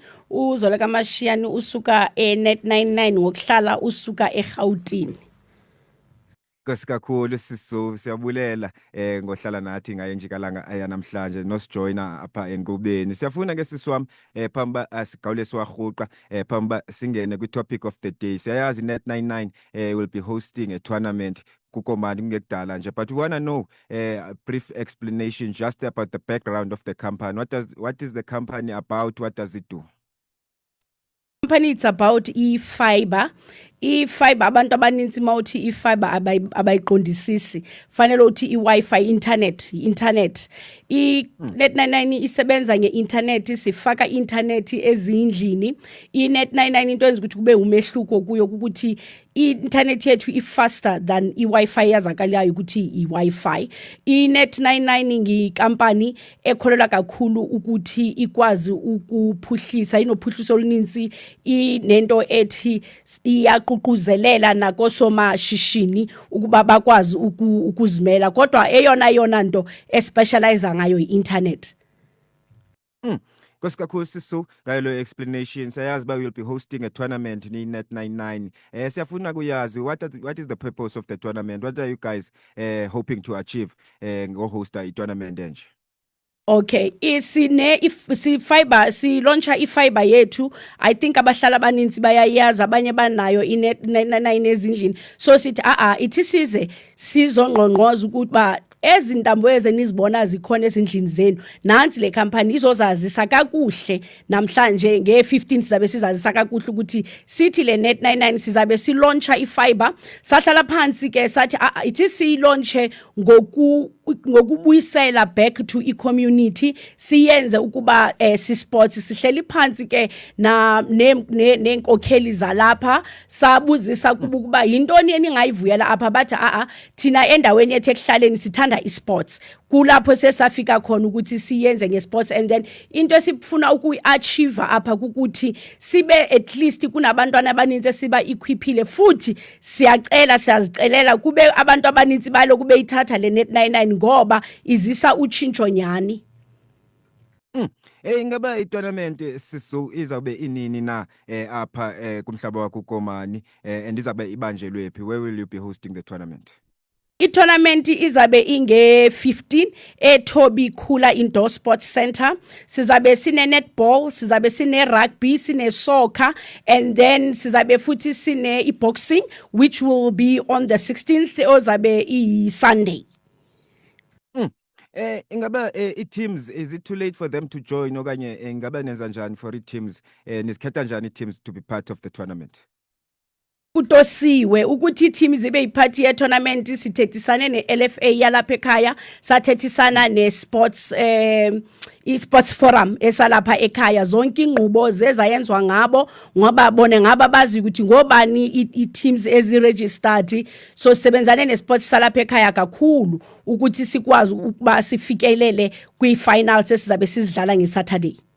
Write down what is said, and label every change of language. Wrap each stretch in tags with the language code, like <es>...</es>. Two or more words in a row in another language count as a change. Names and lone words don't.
<xh>uZoleka Mashiyani usuka eNet 99 ngokuhlala usuka eGauteng. Nkosi kakhulu siyabulela ngohlala nathi ngayo injikalanga yanamhlanje nosijoyina apha enkqubeni. Siyafuna ke sisi wami phambi uba sigawule siwarhuqa phambi uba singene kwi-</xh> <en>topic of the day.</en> <xh>Siyayazi Net 99</xh> <en>will be hosting a tournament</en> <xh>kuKomani kungekudala nje,</xh> <en>but we want to know a brief explanation just about the background of the company. What is the company about? What does it do? Company, it's about i-fiber.</en> <xh>I-fiber, abantu abaninzi mawuthi i-fiber abayiqondisisi, fanele uthi i-Wi-Fi internet. i-Net99 isebenza nge-internet, sifaka internet ezindlini. i-Net99 into enza ukuthi kube umehluko kuyo ukuthi i-internet yethu i-</xh> <en>faster than</en> <xh>i-Wi-Fi yazakalayo ukuthi i-Wi-Fi. i-Net99 ngikampani ekholelwa kakhulu ukuthi ikwazi ukuphuhlisa, inophuhliso oluninzi, inento ethi iyaququzelela nakosomashishini ukuba bakwazi ukuzimela, kodwa eyona nto especialize ngayo i-internet. Nkosi kakhulu Sisu ngayo lo explanation. Siyazi uba</xh> <en>we'll be hosting a tournament ni-Net99.</en> <xh>Siyafuna kuyazi</xh> <en>what is the purpose of the tournament? What are you guys hoping to achieve</en> <xh>ngohosta i-tournament enje? Okay, si-launcha i-fiber yethu.</xh> <en>I think</en> <xh>abahlala abaninzi bayayazi, abanye banayo i-Net99 ezindlini. So sithi ithi size sizongqongqoza ukuba ezintambo ezenizibona zikhona ezindlini zenu, nansi le company izozazisa kakuhle namhlanje nge-15 sizabe sizazisa kakuhle ukuthi sithi le Net99 sizabe si-launcha i-fiber. Sahlala phansi ke sathi ithi si-launche ngokubuyisela</xh> <en>back to i-community,</en> <xh>siyenze ukuba si-sports. Sihleli phansi ke nenkokheli zalapha, sabuzisa ukuba yintoni eningayivuyela apha. Bathi thina endaweni yethu ekuhlaleni sithanda i-sports. Kulapho sesafika khona ukuthi siyenze nge-sports,</xh> <en>and then</en> <xh>into esifuna ukuyi-achieve apha kukuthi sibe</xh> <en>at least</en> <xh>kunabantwana abaninzi esiba equiphile, futhi siyazicelela kube abantu abaninzi balo kube ithatha le Net99 ngoba izisa utshintsho nyani. Ingaba i-tournament Sisu izawube inini na apha kumhlaba wakuKomani and izabe ibanjelwe phi?</xh> <en>Where will you be hosting the tournament?</en> <xh>I-tournament izabe inge-15 eThobi Khula Indoor Sports Center. Sizabe sine-netball, sizabe sine-rugby, sine-soccer, and then sizabe futhi sine-boxing,</xh> <en>which will be on the 16th</en> <xh>ozabe i-Sunday. Ingaba i-teams,</xh> <en>is it too late for them to join</en> <xh>okanye ingaba nenza njani</xh> <en>for</en> <xh>i-teams nisikhetha njani i-teams</xh> <en>to be part of the tournament?</en> <xh>Kutosiwe ukuthi i-team zibe yiphathi ye-tournament sithethisane ne-LFA yalapha ekhaya sathethisana ne-sports i-sports forum esalapha ekhaya zonke inqubo zezayenzwa ngabo ngoba bone ngaba bazi ukuthi ngobani i-teams ezi-registered so sebenzane ne-sports salapha ekhaya kakhulu ukuthi sikwazi ukuba sifikelele kwi-finals esizabe sizidlala ngeSaturday.</xh>